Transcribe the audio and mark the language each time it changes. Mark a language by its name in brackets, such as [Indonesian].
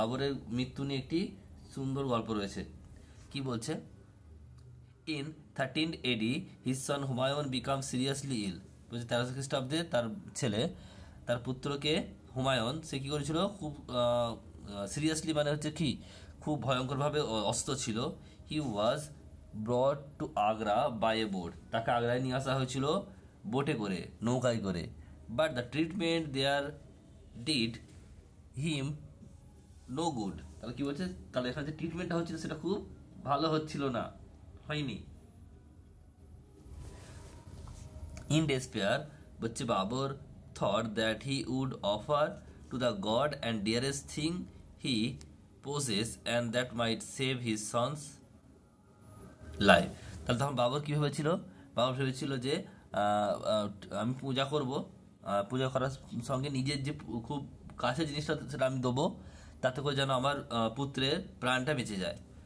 [Bangla] বাবরের মৃত্যু নিয়ে একটি সুন্দর গল্প রয়েছে। কি বলছে? [English] In 13 AD, his son Humayun became seriously ill. [Bangla] বলছে 1300 খ্রিস্টাব্দে তার ছেলে, তার পুত্রকে হুমায়ুন, সে কি করেছিল? খুব সিরিয়াসলি মানে হচ্ছে কি, খুব ভয়ঙ্করভাবে অসুস্থ ছিল। [English] he was brought to Agra by a boat, [Bangla] তাকে আগ্রায় নিয়ে আসা হয়েছিল বোটে করে, নৌকায় করে। [English] But the treatment there did him no good. [Bangla] তাহলে কি বলছে? তাহলে এখানে যে ট্রিটমেন্টটা হচ্ছিল সেটা খুব ভালো হচ্ছিল না, হয়নি। [English] In despair বলছে Babur thought that he would offer to the god and dearest thing he possessed and that might save his son's life. [Bangla] তাহলে তখন বাবর কি ভেবেছিল? বাবর ভেবেছিল যে আমি পূজা করব, পূজা করার সঙ্গে নিজের যে খুব কাছের জিনিসটা সেটা আমি দেবো, তাতে করে যেন আমার পুত্রের প্রাণটা বেঁচে যায়।